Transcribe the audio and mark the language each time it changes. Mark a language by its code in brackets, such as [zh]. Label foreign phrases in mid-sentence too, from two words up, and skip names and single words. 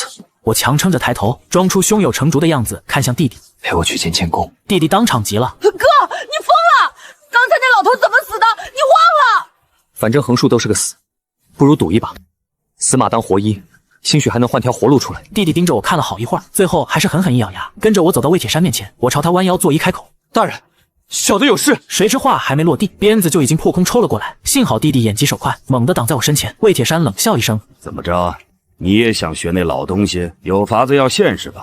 [zh] 我強撐着抬頭，裝出胸有成竹的樣子，看向弟弟：“ 陪我去見監工。” 弟弟當場急了：“ 哥，你疯了！剛才那老头怎麼死的？你忘了？” 反正橫豎都是個死，不如賭一把，死馬當活醫，興許還能換條活路出來。弟弟盯着我看了好一會兒，最後還是狠狠一咬牙，跟着我走到魏鐵山面前。我朝他彎腰作揖開口：“ 大人，小的有事。” 誰知話還沒落地，鞭子就已經破空抽了過來。幸好弟弟眼疾手快，猛地擋在我身前。魏鐵山冷笑一聲：“ 怎麼着？你也想學那老東西？有法子要現是吧？